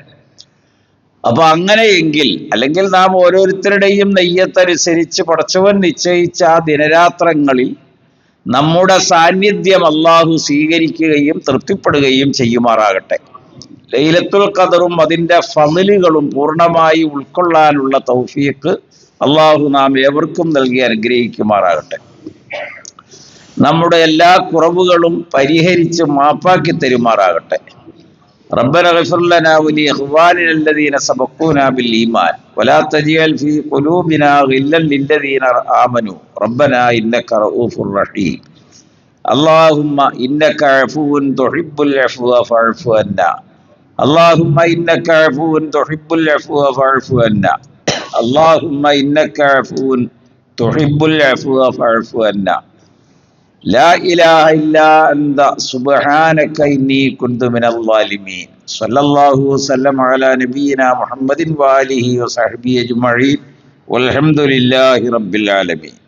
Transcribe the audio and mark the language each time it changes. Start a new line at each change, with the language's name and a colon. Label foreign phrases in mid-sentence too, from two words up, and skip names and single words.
Malayalam: അപ്പൊ അങ്ങനെയെങ്കിൽ, അല്ലെങ്കിൽ നാം ഓരോരുത്തരുടെയും നെയ്യത്തനുസരിച്ച് പടച്ചവൻ നിശ്ചയിച്ച ആ ദിനരാത്രങ്ങളിൽ നമ്മുടെ സാന്നിധ്യം അള്ളാഹു സ്വീകരിക്കുകയും തൃപ്തിപ്പെടുകയും ചെയ്യുമാറാകട്ടെ. ലൈലത്തുൽ ഖദറും അതിൻ്റെ ഫളിലുകളും പൂർണ്ണമായി ഉൾക്കൊള്ളാനുള്ള തൗഫീഖ് അള്ളാഹു നാം ഏവർക്കും നൽകി അനുഗ്രഹിക്കുമാറാകട്ടെ. നമ്മുടെ എല്ലാ കുറവുകളും പരിഹരിച്ച് മാപ്പാക്കി തരുമാറാകട്ടെ.
Arabic: ربنا اغفر لنا ولإخواننا الذين سبقونا بالإيمان ولا تجعل في قلوبنا غلا للذين آمنوا ربنا إنك رؤوف رحيم اللهم إنك عفو تحب العفو فاعف عنا اللهم إنك عفو تحب العفو فاعف عنا اللهم إنك عفو تحب العفو فاعف عنا لا إله إلا أنت سبحانك إني كنت من الظالمين صلى الله وسلم على نبينا محمد وآله وصحبه أجمعين والحمد لله رب العالمين.